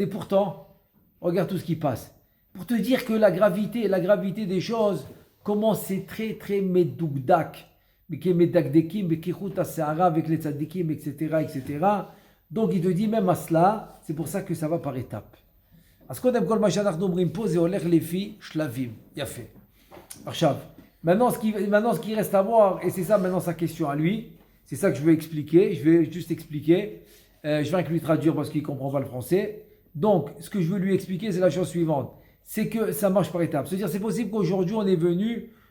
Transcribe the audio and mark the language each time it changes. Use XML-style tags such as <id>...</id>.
<fr>Et pourtant, regarde tout ce qui passe. Pour te dire que la gravité des choses, comment c'est très très</fr> <he>medoukdak, medakdekim, bekichut ha-se'ara</he> <fr>avec les tzaddikim, etc. Donc il te dit même à cela, c'est pour ça que ça va par étapes.</fr> <he>אז קודם כל מה שאנחנו אומרים פה זה הולך לפי שלבים. יפה. עכשיו,</he> <fr>maintenant ce qui reste à voir, et c'est ça maintenant sa question à lui, c'est ça que je veux expliquer, je vais juste expliquer, je vais lui traduire parce qu'il ne comprend pas le français. Donc, ce que je veux lui expliquer, c'est la chose suivante, c'est que ça marche par étapes. C'est-à-dire, c'est possible qu'aujourd'hui on est venu</fr>